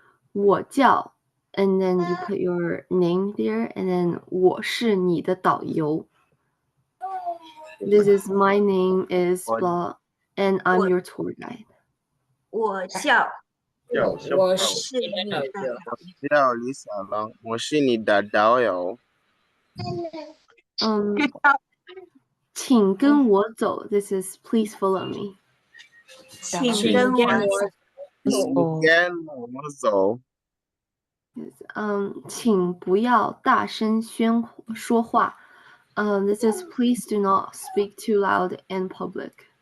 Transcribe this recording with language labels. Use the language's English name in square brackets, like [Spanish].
[Chinese] 我叫 [English] and then you put your name there and then [Chinese] 我是你的导游。 [English] This is my name is blah and I'm your tour guide. [Chinese] 我叫我是你的导游。我叫李小龙，我是你的导游。请跟我走。 [English] This is please follow me. [Chinese] 请跟我走。请不要大声说话。 [English] This is please do not speak too loud in public.